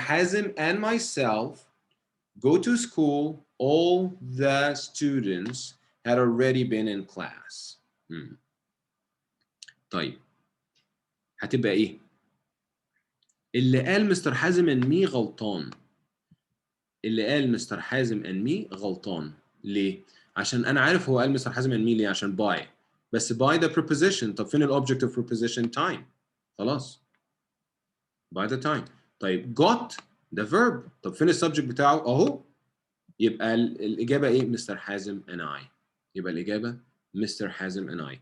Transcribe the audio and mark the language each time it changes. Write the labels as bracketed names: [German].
[English] Hazim and myself go to school, all the students had already been in class. [Arabic] طيب هتبقى ايه؟ اللي قال مستر حازم and me غلطان. اللي قال مستر حازم and me غلطان. ليه؟ عشان انا عارف هو قال مستر حازم and me ليه. عشان by. بس [English] by the preposition. طب فين ال object of preposition؟ time. خلاص by the time. طيب got the verb. [Arabic] طب فين السبجكت بتاعه؟ اهو. يبقى الإجابة إيه؟ مستر حازم and I. يبقى الإجابة مستر حازم and I.